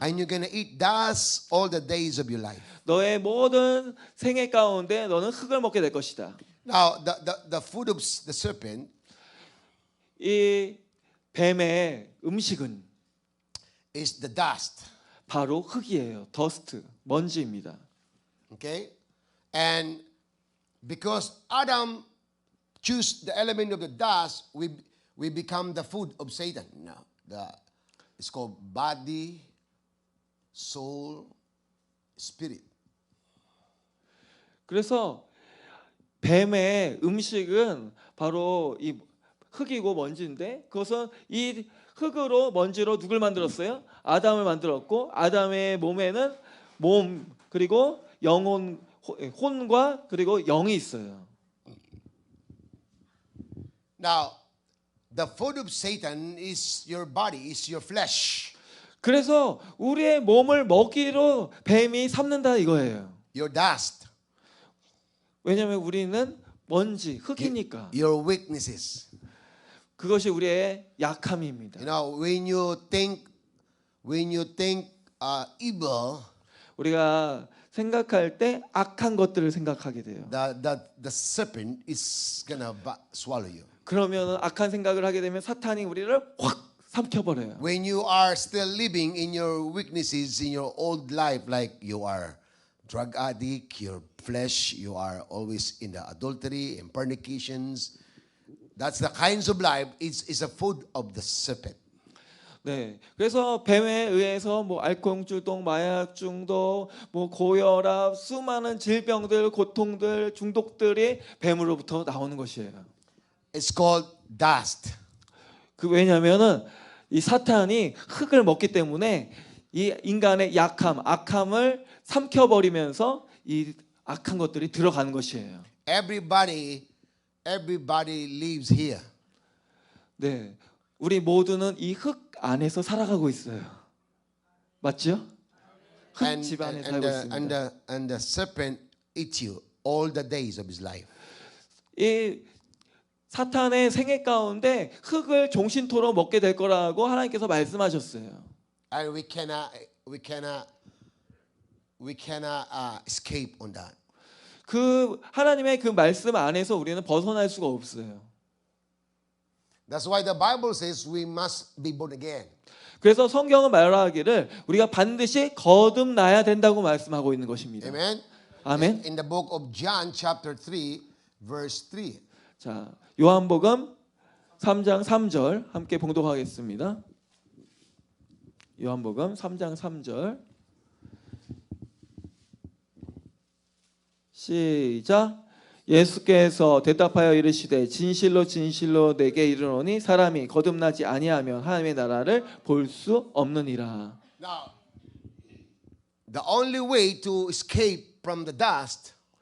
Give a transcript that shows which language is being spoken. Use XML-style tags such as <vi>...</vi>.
<en>and you're gonna eat dust all the days of your life.</en> <ko>너의 모든 생애 가운데 너는 흙을 먹게 될 것이다.</ko> <en>Now the food of the serpent</en> <ko>이 뱀의 음식은</ko> <en>is the dust.</en> <ko>바로 흙이에요. 더스트, 먼지입니다.</ko> <en>Okay, and because Adam chose the element of the dust, we become the food of Satan. Now it's called body, soul, spirit.</en> <ko>그래서 뱀의 음식은 바로 이 흙이고 먼지인데 그것은 이 흙으로 먼지로 누굴 만들었어요? 아담을 만들었고 아담의 몸에는 몸 그리고 영혼 혼과 그리고 영이 있어요.</ko> <en>Now, the food of Satan is your body, is your flesh,</en> <ko>그래서 우리의 몸을 먹이로 뱀이 삼는다 이거예요.</ko> <en>your dust,</en> <ko>왜냐하면 우리는 먼지, 흙이니까.</ko> <en>your weaknesses.</en> <ko>그것이 우리의 약함입니다.</ko> <en>You know, when you think evil,</en> <ko>우리가 생각할 때 악한 것들을 생각하게 돼요.</ko> <en>the serpent is gonna swallow you.</en> <ko>그러면 악한 생각을 하게 되면 사탄이 우리를 확 삼켜버려요.</ko> <en>When you are still living in your weaknesses in your old life, like you are drug addict, your flesh, you are always in the adultery and fornications. That's the kinds of life is a food of the serpent.</en> <ko>네, 그래서 뱀에 의해서 뭐 알코올 중독, 마약 중독, 뭐 고혈압, 수많은 질병들, 고통들, 중독들이 뱀으로부터 나오는 것이에요.</ko> <en>It's called dust.</en> <ko>그 왜냐하면은 이 사탄이 흙을 먹기 때문에 이 인간의 약함, 악함을 삼켜버리면서 이 악한 것들이 들어가는 것이에요.</ko> <en>Everybody lives here.</en> <ko>네, 우리 모두는 이 흙 안에서 살아가고 있어요. 맞죠? 흙</ko> <en>And,</en> <ko>집 안에</ko> <en>and,</en> <ko>살고</ko> <en>the,</en> <ko>있습니다.</ko> <en>and the serpent eats you all the days of his life.</en> <ko>이 사탄의 생애 가운데 흙을 종신토록 먹게 될 거라고 하나님께서 말씀하셨어요.</ko> <en>And we cannot escape on that.</en> <ko>그 하나님의 그 말씀 안에서 우리는 벗어날 수가 없어요.</ko> <en>That's why the Bible says we must be born again.</en> <ko>그래서 성경은 말하기를 우리가 반드시 거듭나야 된다고 말씀하고 있는 것입니다.</ko> <en>Amen.</en> <ko>아멘.</ko> <en>In the book of John chapter 3 verse 3.</en> <ko>자, 요한복음 3장 3절 함께 봉독하겠습니다. 요한복음 3장 3절 시작. 예수께서 대답하여 이르시되 진실로 진실로 내게 이르노니 사람이 거듭나지 아니하면 하나님의 나라를 볼 수 없느니라.</ko> <en>Now, the only way to escape from the dust</en>